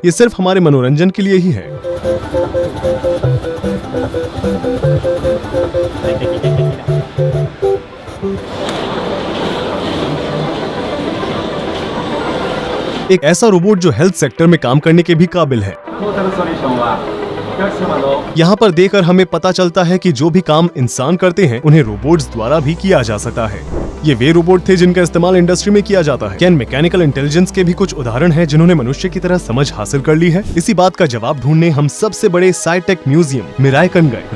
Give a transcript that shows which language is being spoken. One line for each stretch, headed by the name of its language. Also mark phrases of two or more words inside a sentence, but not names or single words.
Hindi: ये सिर्फ हमारे मनोरंजन के लिए ही है। एक ऐसा रोबोट जो
English: health sector
Hindi: में काम करने के भी काबिल है।
Japanese: トータルソリューションはお客様の
Hindi: यहाँ पर देखकर हमें पता चलता है कि जो भी काम इंसान करते हैं उन्हें रोबोट्स द्वारा भी किया जा सकता है। ये वे रोबोट थे जिनका इस्तेमाल इंडस्ट्री में किया जाता है। क्या
English: mechanical intelligence
Hindi: के भी कुछ उदाहरण हैं जिन्होंने मनुष्य की तरह समझ हासिल कर ली है? इसी बात का जवाब ढूंढने हम सबसे बड़े
English: sci-tech museum
Hindi: मिराइकन गए।